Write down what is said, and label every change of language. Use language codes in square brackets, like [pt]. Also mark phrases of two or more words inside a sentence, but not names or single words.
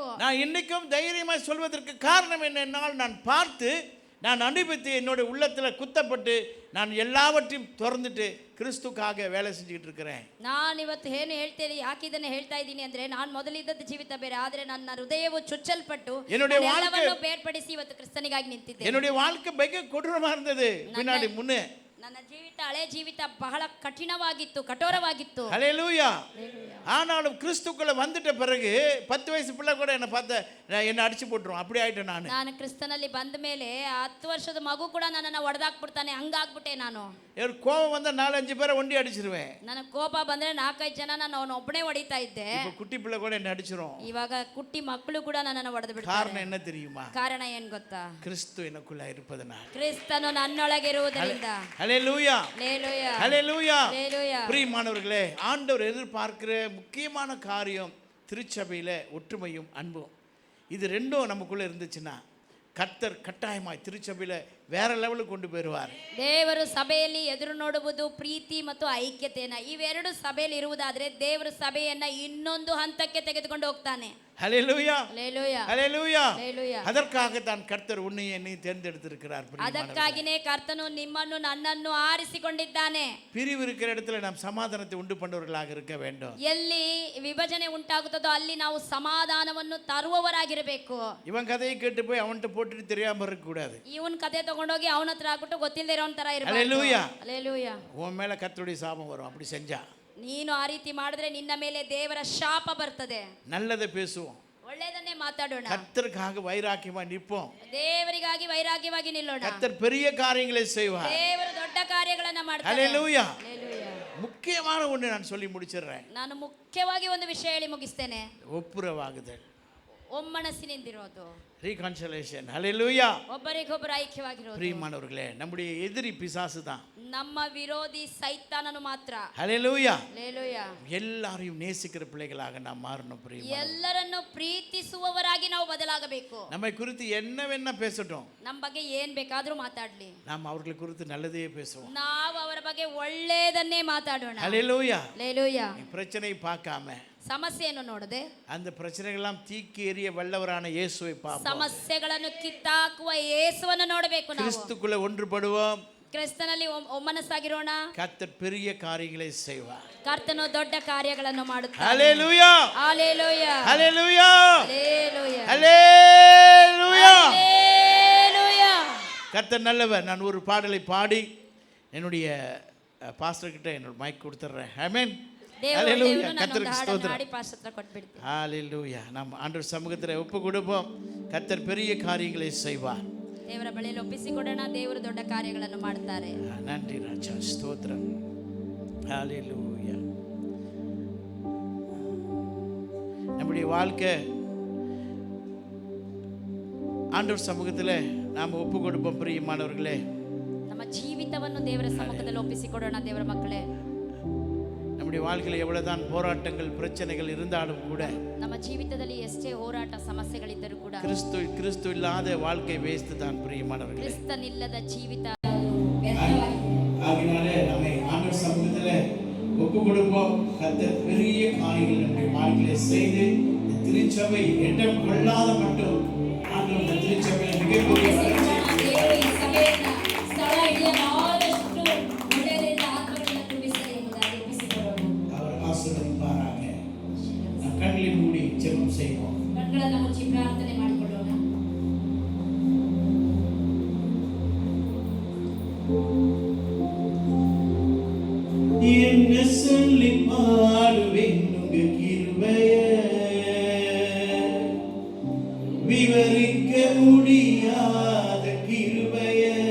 [ta] நான் இன்னைக்கும் தைரியமாய் சொல்வதற்கு காரணம் என்னென்னால், நான் பார்த்து, நான் அனுபவித்து, என்னோட உள்ளத்தில் குத்தப்பட்டு, நான் எல்லாவற்றையும் திறந்துட்டு கிறிஸ்துக்காக வேலை செஞ்சுக்கிட்டு இருக்கிறேன். [kn] ನಾನು ಇವತ್ತು ಏನು ಹೇಳ್ತೇನೆ, ಯಾಕೆ ಇದನ್ನು ಹೇಳ್ತಾ ಇದ್ದೀನಿ ಅಂದ್ರೆ, ನಾನು ಮೊದಲಿದ್ದದ್ದು ಜೀವಿತ ಬೇರೆ, ಆದರೆ ನನ್ನ ಹೃದಯವು ಚುಚ್ಚಲ್ಪಟ್ಟು ಎಲ್ಲವನ್ನೂ ಬೇರ್ಪಡಿಸಿ ಇವತ್ತು ಕ್ರಿಸ್ತನಿಗಾಗಿ ನಿಂತಿದ್ದೇನೆ. [ta] என்னுடைய வாழ்க்கை மிக கொடூரமா இருந்தது பின்னாடி முன்னே. [kn] ನನ್ನ ಜೀವಿತ, ಹಳೆ ಜೀವಿತ ಬಹಳ ಕಠಿಣವಾಗಿತ್ತು, ಕಠೋರವಾಗಿತ್ತು. [ta] ஹல்லேலூயா. ஆனாலும் கிறிஸ்துக்குள்ள வந்துட்ட பிறகு 10 வயசு பிள்ளை கூட என்ன என்ன அடிச்சு போட்டுரும், அப்படி ஆயிட்டேன் நான். [kn] ನಾನು ಕ್ರಿಸ್ತನಲ್ಲಿ ಬಂದ ಮೇಲೆ 10 ವರ್ಷದ ಮಗು ಕೂಡ ನನ್ನನ್ನು ಹೊಡೆದಾಕ್ಬಿಡ್ತಾನೆ, ಹಂಗಾಗ್ಬಿಟ್ಟೆ ನಾನು. [ta] கோபம் வந்தா 4-5 பேரை ஒண்டி அடிச்சிருவேன். [kn] ನನಗೆ ಕೋಪ ಬಂದ್ರೆ 4-5 ಜನ ನಾನು ಒಬ್ಬನೇ ಹೊಡಿತಾ ಇದ್ದೆ. [ta] இப்போ குட்டி பிள்ளை கூட என்ன அடிச்சிரும். [kn] ಇವಾಗ ಕುಟ್ಟಿ ಮಕ್ಕಳು ಕೂಡ ನನ್ನನ್ನು ಹೊಡೆದು ಬಿಡ್ತಾರೆ. [ta] காரணம் என்ன தெரியுமா? [kn] ಕಾರಣ ಏನು ಗೊತ್ತಾ? [ta] கிறிஸ்து எனக்குள்ள இருப்பதனால. [kn] ಕ್ರಿಸ್ತನು ನನ್ನೊಳಗಿರುವುದರಿಂದ. [ta] ஹல்லேலூயா. ஹல்லேலூயா. ஹல்லேலூயா. ஹல்லேலூயா. பிரியமானவர்களே, ஆண்டவர் எதிர்பார்க்கிற முக்கியமான காரியம் திருச்சபையில ஒற்றுமையும் அன்பும். இது ரெண்டும் நமக்குள்ள இருந்துச்சுன்னா கர்த்தர் கட்டாயமாய் திருச்சபையில வேற லெவலுக்கு கொண்டு போயிடுவார். [kn] ದೇವರು ಸಭೆಯಲ್ಲಿ ಎದುರು ನೋಡುವುದು ಪ್ರೀತಿ ಮತ್ತು ಐಕ್ಯತೆಯನ್ನ, ಇವೆರಡು ಸಭೆಯಲ್ಲಿ ಇರುವುದಾದ್ರೆ ದೇವರು ಸಭೆಯನ್ನ ಇನ್ನೊಂದು ಹಂತಕ್ಕೆ ತೆಗೆದುಕೊಂಡು ಹೋಗ್ತಾನೆ. [ta] ஹல்லேலூயா. ஹல்லேலூயா. ஹல்லேலூயா. ஹல்லேலூயா. அதற்காக தான் கர்த்தர் உன்னை என்னை தேர்ந்தெடுத்திருக்கிறார். [kn] ಅದಕ್ಕಾಗಿನೇ ಕರ್ತನು ನಿಮ್ಮನ್ನು ನನ್ನನ್ನು ಆರಿಸಿಕೊಂಡಿದ್ದಾನೆ. [ta] பிரிவு இருக்கிற இடத்துல நாம் சமாதானத்தை உண்டு பண்ணவர்களாக இருக்க வேண்டும். [kn] ಎಲ್ಲಿ ವಿಭಜನೆ ಉಂಟಾಗುತ್ತದೋ ಅಲ್ಲಿ ನಾವು ಸಮಾಧಾನವನ್ನು ತರುವವರಾಗಿರಬೇಕು. [ta] இவன் கதையை கேட்டு போய் அவன்கிட்ட போட்டுட்டு தெரியாம இருக்க கூடாது. [kn] ಇವನ್ ಕತೆ ತಗೊಂಡೋಗಿ ಅವನ ಹತ್ರ ಆಗ್ಬಿಟ್ಟು ಗೊತ್ತಿಲ್ಲದೆ ಇರೋನ್ ತರ ಇರಬೇಕು. [ta] ஹல்லேலூயா. ஹல்லேலூயா. உன் மேல கர்த்தருடைய சாபம் வரும் அப்படி செஞ்சா. [kn] ನೀನು ಆ ರೀತಿ ಮಾಡಿದ್ರೆ ನಿನ್ನ ಮೇಲೆ ದೇವರ ಶಾಪ ಬರ್ತದೆ. [ta] நல்லதை பேசுவோம், [kn] ಒಳ್ಳೆಯದನ್ನೇ ಮಾತಾಡೋಣ. [ta] கர்த்தருக்காக வைராக்கியமா நிற்போம். [kn] ದೇವರಿಗಾಗಿ ವೈರಾಗ್ಯವಾಗಿ ನಿಲ್ಲೋಣ. [ta] கர்த்தர் பெரிய காரியங்களை செய்வார். [kn] ದೇವರು ದೊಡ್ಡ ಕಾರ್ಯಗಳನ್ನು ಮಾಡ್ತಾರೆ. [ta] ஹல்லேலூயா. ஹல்லேலூயா. முக்கியமான ஒன்று நான் சொல்லி முடிச்சிடுறேன். [kn] ನಾನು ಮುಖ್ಯವಾಗಿ ಒಂದು ವಿಷಯ ಹೇಳಿ ಮುಗಿಸ್ತೇನೆ. [ta] ஒப்புரவாகுதல், [kn] ಒಮ್ಮನಸ್ಸಿನಿಂದಿರೋದು, [ta] ரீகன்சிலேஷன். ஹல்லேலூயா. [kn] ಒಬ್ಬರಿಗೊಬ್ಬರು ಐಕ್ಯವಾಗಿರೋದು. [ta] பிரியமானவர்களே, நம்முடைய எதிரி பிசாசு தான். [kn] ನಮ್ಮ ವಿರೋಧಿ ಸೈತಾನನು ಮಾತ್ರ. [ta] ஹல்லேலூயா. [kn] ಹಲ್ಲೆಲೂಯಾ. [ta] எல்லாரையும் நேசிக்கிற பிள்ளைகளாக நாம் மாறணும். பிரியமானவர்களே, [kn] ಎಲ್ಲರನ್ನು ಪ್ರೀತಿಸುವವರಾಗಿ ನಾವು ಬದಲಾಗಬೇಕು. [ta] நம்மை குறித்து என்னவென்ன பேசட்டும், [kn] ನಮ್ಮ ಬಗ್ಗೆ ಏನ್ ಬೇಕಾದ್ರೂ ಮಾತಾಡ್ಲಿ, [ta] நாம் அவர்களை குறித்து நல்லதே பேசுவோம். [kn] ನಾವು ಅವರ ಬಗ್ಗೆ ಒಳ್ಳೆಯದನ್ನೇ ಮಾತಾಡೋಣ. [ta] ஹல்லேலூயா. [kn] ಹಲ್ಲೆಲೂಯಾ. [ta] பிரச்சனை பார்க்காம, [kn] ಸಮಸ್ಯೆಯನ್ನು ನೋಡದೆ, [ta] அந்த பிரச்சனைகள்லாம் தீக்கி எறிய வல்லவரான இயேசுவை பார்ப்போம். [kn] ಸಮಸ್ಯೆಗಳನ್ನು ಕಿತ್ತಾಕುವ ಯೇಸುವನ್ನು ನೋಡಬೇಕು. ನಾವು [ta] கிறிஸ்துக்குள்ள ஒன்றுபடுவோம். [kn] ಕ್ರಿಸ್ತನಲ್ಲಿ ಒಮ್ಮನಸ್ಸಾಗಿರೋಣ. [ta] கர்த்தர் பெரிய காரியங்களை செய்வார். [kn] ಕರ್ತನು ದೊಡ್ಡ ಕಾರ್ಯಗಳನ್ನು ಮಾಡುತ್ತಾನೆ. [ta] ஹல்லேலூயா. ஹல்லேலூயா. ஹல்லேலூயா. ஹல்லேலூயா. ஹல்லேலூயா. ஹல்லேலூயா. கர்த்தர் நல்லவர். நான் ஒரு பாடலை பாடி என்னுடைய பாஸ்டர் கிட்ட என்னோட மைக் கொடுத்துறேன். ஆமென். ஹல்லேலூயா. கர்த்தருக்கு ஸ்தோத்திரம். ஹல்லேலூயா. நாம் ஆண்டவர் சமூகத்தில் ஒப்பு கொடுப்போம். கர்த்தர் பெரிய காரியங்களை செய்வார். [kn] ದೇವರ ಬಳಿಯಲ್ಲಿ ಒಪ್ಪಿಸಿಕೊಡೋಣ. ದೇವರು ದೊಡ್ಡ ಕಾರ್ಯಗಳನ್ನು ಮಾಡುತ್ತಾರೆ. [ta] நன்றி ராஜா, ஸ்தோத்திரம். ஹல்லேலூயா. நம்முடைய வாழ்க்கை ஆண்டவர் சமூகத்தில் நாம் ஒப்பு கொடுப்போம். பிரியமானவர்களே, [kn] ನಮ್ಮ ಜೀವಿತವನ್ನು ದೇವರ ಸಮ್ಮುಖದಲ್ಲಿ ಒಪ್ಪಿಸಿಕೊಡೋಣ. ದೇವರ ಮಕ್ಕಳೇ, [ta] நம்முடைய வாழ்க்கையில் எவ்வளவுதான் போராட்டங்கள் பிரச்சனைகள் இருந்தாலும் கூட, [kn] ನಮ್ಮ ಜೀವಿತದಲ್ಲಿ ಎಷ್ಟೇ ಹೋರಾಟ ಸಮಸ್ಯೆಗಳಿದ್ದರೂ ಕೂಡ, [ta] கிறிஸ்து இல்லாத வாழ்க்கை வேஸ்ட் தான். பிரியமானவர்களே, [kn] ಕ್ರಿಸ್ತನಿಲ್ಲದ ಜೀವಿತ. [ta] ஆகினாலே நம்மை ஆண்டவர் சமூகத்தில் ஒப்பு கொடுப்போம். கர்த்தர் பெரிய காரியங்கள் நம்முடைய வாழ்க்கையில செய்து திருச்சபை இடம் கொள்ளாத மட்டும் ஆண்டவர் திருச்சபை மிகப்பெரிய வளர்ச்சி அவர் ஆசீர்வதிப்பாராக. நம் கண்களை மூடி ஜெபம் செய்வோம். [kn] ಕಣ್ಗಳನ್ನು ಮುಚ್ಚಿ ಪ್ರಾರ್ಥನೆ ಮಾಡಿಕೊಳ್ಳೋಣ. [ta] என்ன சொல்லி பாடுவேன் உங்க கிருபைய, விவரிக்க முடியாத கிருபைய.